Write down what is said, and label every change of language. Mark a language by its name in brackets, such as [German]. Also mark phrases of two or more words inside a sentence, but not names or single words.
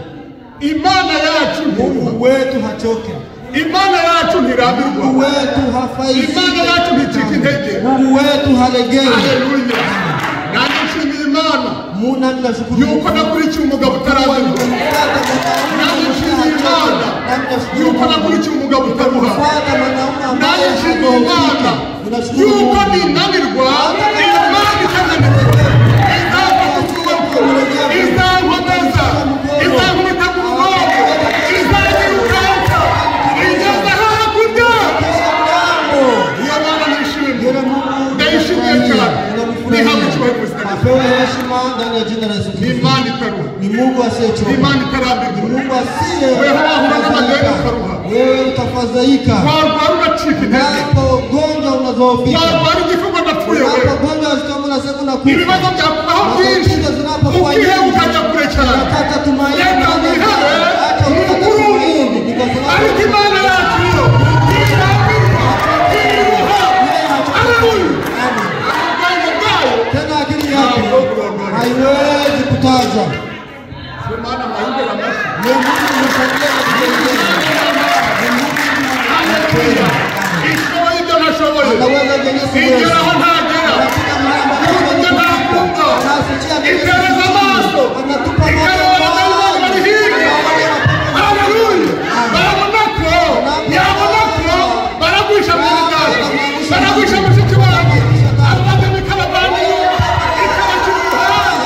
[Kinyarwanda] Imana yacu [Swahili] Mungu wetu hachoke. [Kinyarwanda] Imana yacu ntirambirwa. [Swahili] Mungu wetu hafaisi. [Kinyarwanda] Imana yacu nticika intege. [Swahili] Mungu wetu halegei. [Kinyarwanda] Haleluya. Nanjye nshimiye Imana [Swahili] Muna ninashukuru [Kinyarwanda] yuko nakurikiye umugabo utarazirwa. Nanjye nshimiye Imana yuko nakurikiye umugabo utaruha. Nanjye nshimiye Imana yuko ninanirwa Imana itananirwa. Izankomeza, izankubita ku mugongo, izanyirukansa, igeza hakurya. Iyo Mana nishimiye, ndayishimiye cyane. Nihawe icyubahiro mu izina rya Yesu. [Swahili] Apewe heshima ndani ya jina la Yesu [Kinyarwanda] Ni Kristo. Imana itaruha. [Swahili] Ni Mungu asiyechoka. [Kinyarwanda] Ni Imana itarambirwa. [Swahili] Ni Mungu asiye. [Kinyarwanda] Wewe wahura n'amadeni ukaruha. [Swahili] Wewe utafadhaika. [Kinyarwanda] Warwara ugacika intege. [Swahili] Unapo gonjwa unadhoofika. [Kinyarwanda] Warwara igifungo ndapfuye wewe. [Swahili] Unapo gonjwa kama unasema unakufa. [Kinyarwanda] Ibibazo byakubaho byinshi. Ukihe ukajya kure cyane. [Swahili] Unataka tumaini. [Kinyarwanda] Reka wihere [Swahili] Hata [Kinyarwanda] mu [Swahili] ukataka Burundi. tumaini. Ni kwa sababu [Kinyarwanda] Ariko Imana yacu yo ntirambirwa. Ntiruha. Haleluya. Ubwenge bwayo [Swahili] tena akili yake haiwezi kutajwa. [Kinyarwanda] Imana mahindura amashyi. [Swahili] Ni Mungu msaidia na kusaidia. Haleluya. [Kinyarwanda] Ishoboye ibyo ntashoboye. [Swahili] Anaweza jenye siwezi. [Kinyarwanda] Igera aho ntagera. [Swahili] Anafika mahali [Kinyarwanda] Kumva ibyo ntakumva. [Swahili] anasikia [Kinyarwanda] Ikereza amaso. [Swahili] anatupa [Kinyarwanda] Ikereza abanyamaguru bari hirya. Haleluya. Barabona ko yabona ko baragwisha mwene data. Baragwisha mushiki wanjye. Amaze bikabavaniye. Ikabakira uruhande.